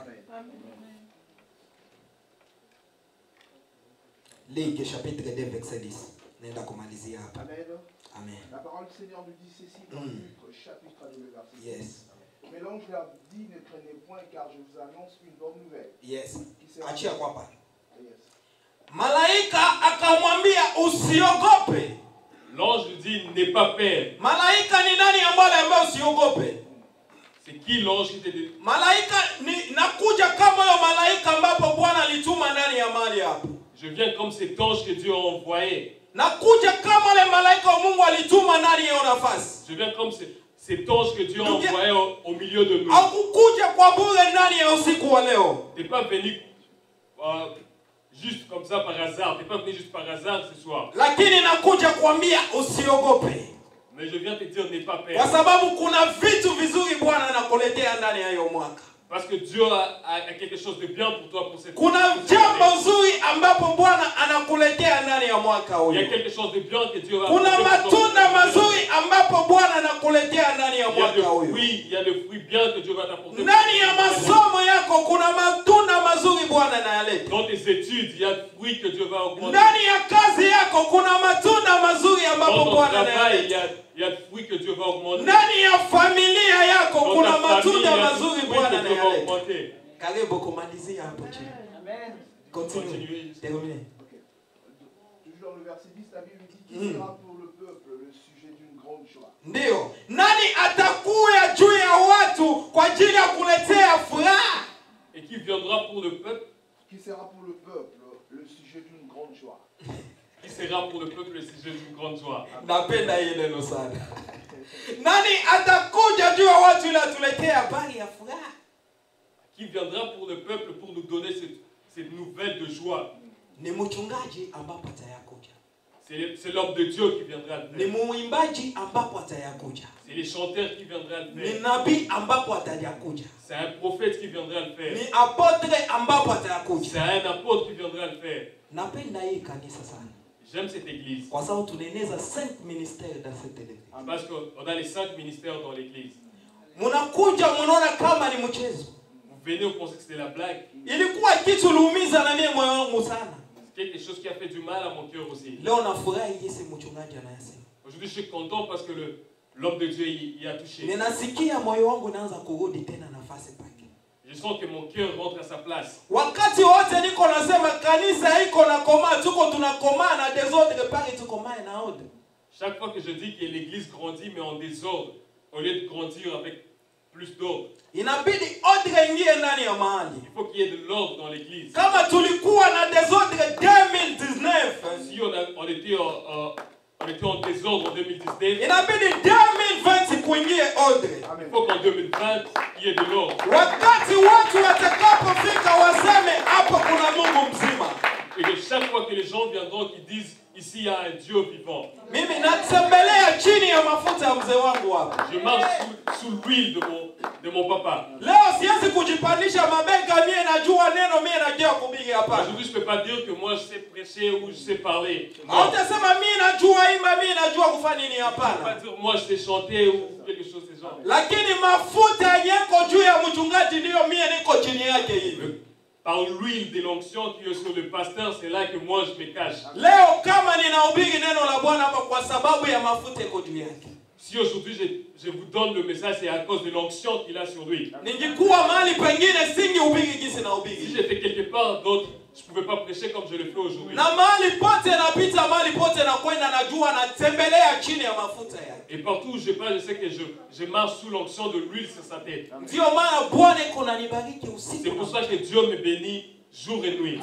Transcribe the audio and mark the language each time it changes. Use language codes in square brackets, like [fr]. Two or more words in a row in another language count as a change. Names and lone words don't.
[fr] Luc chapitre 2 verset 10. Amen. Amen. La parole du Seigneur nous dit ceci dans Luc chapitre 2 verset 10. Yes. Mais l'ange leur dit, ne craignez point car je vous annonce une bonne nouvelle. Yes. [sw] Achia kwa pa. Malaika akamwambia usiogope. [fr] L'ange lui dit n'aie pas peur. [sw] Malaika ni nani ambaye usiogope? [fr] C'est qui l'ange qui te dit? [sw] Malaika ni nakuja kama yo malaika ambapo Bwana alituma ndani ya mahali hapo. [fr] Je viens comme cet ange que Dieu a envoyé. [sw] Nakuja kama le malaika wa Mungu alituma ndani ya nafasi. [fr] Je viens comme cet ange que Dieu a envoyé au milieu de nous. [sw] Hakukuja kwa bure ndani ya usiku wa leo. [fr] Tu n'es pas venu juste comme ça par hasard. Tu n'es pas venu juste par hasard ce soir. [sw] Lakini nakuja kuambia usiogope. [fr] Mais je viens te dire n'aie pas peur. [sw] Kwa sababu kuna vitu vizuri Bwana anakuletea ndani ya hiyo mwaka. [fr] Parce que Dieu a quelque chose de bien pour toi pour cette année. [sw] Kuna jambo zuri ambapo Bwana anakuletea ndani ya mwaka huu. [fr] Il y a quelque chose de bien que Dieu va [sw] Kuna matunda mazuri ambapo Bwana anakuletea ndani ya mwaka huu. [fr] Il y a des fruits bien que Dieu va t'apporter. [sw] Ndani ya masomo yako kuna matunda mazuri Bwana anayaleta. [fr] Dans tes études, il y a des fruits que Dieu va augmenter. [sw] Ndani ya kazi yako kuna matunda mazuri ambapo Bwana anayaleta. [fr] Il y a des fruits que Dieu va augmenter. [sw] Ndani ya familia yako kuna matunda mazuri Bwana anayaleta. Karibu kumalizia hapo chini. Amen. [fr] Continue. Termine. Toujours dans le verset 10, la Bible dit qu'il sera pour le peuple le sujet d'une grande joie. [sw] Ndio. Nani atakuya juu ya watu kwa ajili ya kuletea furaha? [fr] Et qui viendra pour le peuple? Qui sera pour le peuple le sujet d'une grande joie. Qui sera pour le peuple le sujet d'une grande joie. [sw] Napenda hii neno sana. Nani atakuja juu ya watu ili atuletea habari ya furaha? [fr] Qui viendra pour le peuple pour nous donner cette nouvelle de joie? [sw] Ni mchungaji ambapo atayakuja. [fr] C'est l'homme de Dieu qui viendra le [sw] Ni [fr] faire. [sw] muimbaji ambapo atayakuja. [fr] C'est les chanteurs qui viendront le [sw] Ni [fr] faire. [sw] nabii ambapo atayakuja. [fr] C'est un prophète qui viendra le [sw] Ni [fr] faire. [sw] apotre ambapo atayakuja. [fr] C'est un apôtre qui viendra le faire. [sw] Napenda hii kanisa sana. [fr] J'aime cette église. [sw] Kwa sababu tunaeneza [fr] 5 ministères dans cette église. Parce qu'on a les 5 ministères dans l'église. [sw] Munakuja munaona kama ni mchezo. [fr] Vous venez, vous pensez que c'était la blague. [sw] Ilikuwa kitu luumiza na mimi moyo wangu sana. [fr] C'est quelque chose qui a fait du mal à mon cœur aussi. [sw] Leo nafurahi jinsi mchungaji anayasema. [fr] Aujourd'hui, je suis content parce que l'homme de Dieu y a touché. [sw] Ninasikia moyo wangu naanza kurudi tena nafasi pake. [fr] Je sens que mon cœur rentre à sa place. [sw] Wakati wote niko nasema kanisa iko na koma, tuko tunakomaa na desordre pale tukomaa na ordre. [fr] Chaque fois que je dis que l'église grandit mais en désordre, au lieu de grandir avec plus d'ordre. [sw] Inabidi ordre ingie ndani ya mahali. [fr] Il faut qu'il y ait de l'ordre dans l'église. [sw] Kama tulikuwa na desordre 2019, [fr] si on était en désordre en 2019, [sw] inabidi 2020 kuingie ordre. [fr] Il faut qu'en 2020 il y ait de l'ordre. [sw] Wakati watu watakapofika waseme hapo kuna Mungu mzima. [fr] Et que chaque fois que les gens viendront qui disent ici il y a un Dieu vivant. [sw] Mimi natembelea chini ya mafuta ya mzee wangu hapa. [fr] Je marche sous l'huile de mon papa. [sw] Leo siwezi kujipandisha mabega mimi najua neno mimi najua kuhubiri hapa. [fr] Aujourd'hui je peux pas dire que moi je sais prêcher ou je sais parler. [sw] Hautasema mimi najua imba mimi najua kufanya nini hapana. [fr] Je peux pas dire moi je sais chanter ou quelque chose de ce genre. [sw] Lakini mafuta yako juu ya mchungaji ndio mimi niko chini yake hivi. [fr] Par l'huile de l'onction qui est sur le pasteur, c'est là que moi je me cache. [sw] Leo kama ninahubiri neno la Bwana hapa kwa sababu ya mafuta yako juu yake. [fr] Si aujourd'hui je vous donne le message, c'est à cause de l'onction qu'il a sur lui. [sw] Ningekuwa mahali pengine singehubiri jinsi nahubiri. [fr] Si j'étais quelque part d'autre, je ne pouvais pas prêcher comme je le fais aujourd'hui. [sw] Na mahali pote napita, mahali pote nakwenda najua natembelea chini ya mafuta yake. [fr] Et partout où je passe, je sais que je marche sous l'onction de l'huile sur sa tête. [sw] Ndio maana Bwana iko ananibariki usiku. [fr] C'est pour ça que Dieu me bénit jour et nuit.